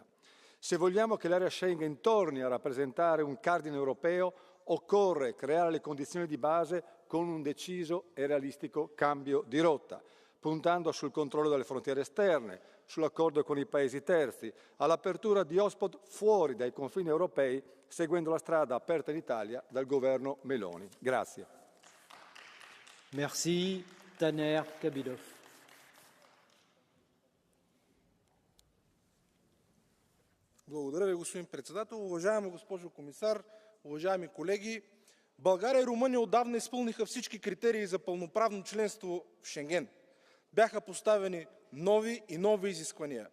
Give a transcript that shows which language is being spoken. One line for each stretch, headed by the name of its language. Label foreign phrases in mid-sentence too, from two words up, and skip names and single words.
Italian: Se vogliamo che l'area Schengen torni a rappresentare un cardine europeo, occorre creare le condizioni di base con un deciso e realistico cambio di rotta, puntando sul controllo delle frontiere esterne, sull'accordo con i paesi terzi, all'apertura di hotspot fuori dai confini europei, seguendo la strada aperta in Italia dal governo Meloni. Grazie.
French: Merci. Taner Kabylov.
Bulgarian: Благодаря ви, господин председател. Уважаема госпожо комисар, уважаеми колеги, България и Румъния отдавна изпълниха всички критерии за пълноправно членство в Шенген. Бяха поставени нови и нови изисквания.